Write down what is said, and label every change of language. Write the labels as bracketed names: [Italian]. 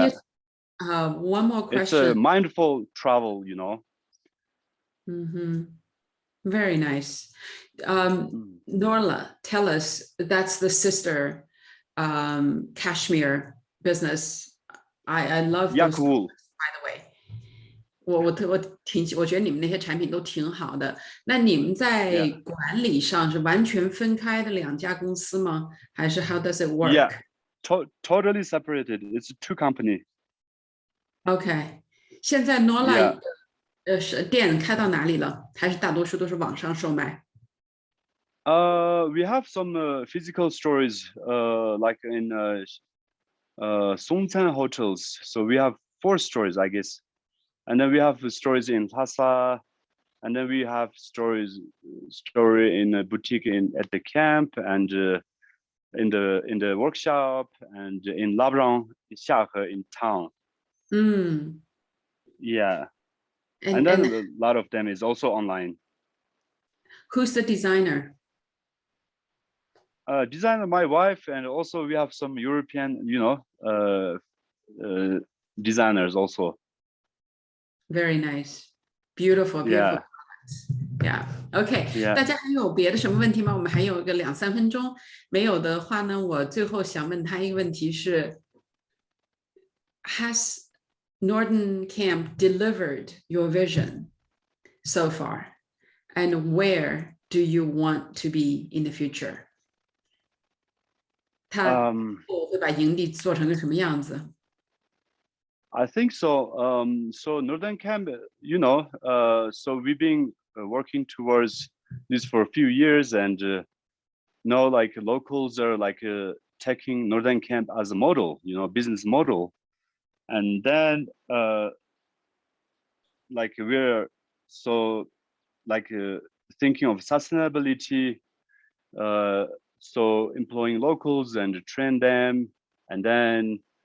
[English] here's one more question. It's a mindful travel, you know. Very nice. Norla, tell us, that's the sister cashmere business. I love those cool. by the way. [Chinese] 我觉得你们那些产品都挺好的。那你们在管理上是完全分开的两家公司吗？还是 [English] how does it work? Yeah, totally separated. It's two companies. [Chinese] OK， 现在 Norla 是店开到哪里了？还是大多数都是网上售卖？ [English] We have some physical stores, like in Songtan hotels. So we have 4 stores, I guess. And then we have stores in Lhasa, and then we have story in a boutique at the camp, and in the workshop, and in Labrang, Xiahe in town. Yeah. And then a lot of them is also online. Who's the designer? Designer, my wife, and also we have some European, you know, designers also. Very nice, beautiful. Yeah. Yeah. OK. [Chinese] 大家还有别的什么问题吗？我们还有个2-3分钟。没有的话呢，我最后想问他一个问题是 [English] ：Has Norden Camp delivered your vision so far, and where do you want to be in the future? [Chinese] 他会把营地做成个什么样子？ [English] I think so. So Norden Camp, you know, so we've been working towards this for a few years, and now like locals are like taking Norden Camp as a model, you know, business model, and then like we're so like thinking of sustainability, so employing locals and train them, and then